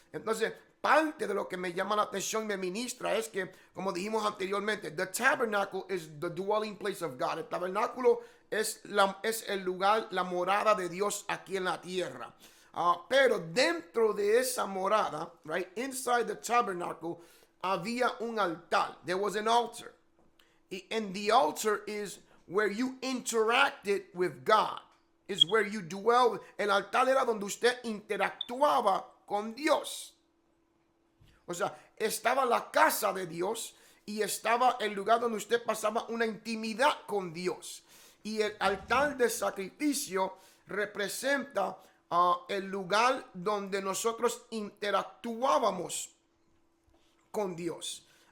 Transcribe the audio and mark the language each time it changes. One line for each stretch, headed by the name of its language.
Spanish: Entonces, parte de lo que me llama la atención y me ministra es que, como dijimos anteriormente,
English: the tabernacle is the dwelling place of God.
Spanish: El tabernáculo es el lugar, la morada de Dios aquí en la tierra. Pero dentro de esa morada,
English: right, inside the tabernacle,
Spanish: había un altar.
English: There was an altar. And the altar is where you interacted with God. Is where you dwell.
Spanish: El altar era donde usted interactuaba con Dios. O sea, estaba la casa de Dios y estaba el lugar donde usted pasaba una intimidad con Dios. Y el altar de sacrificio representa el lugar donde nosotros interactuábamos con Dios.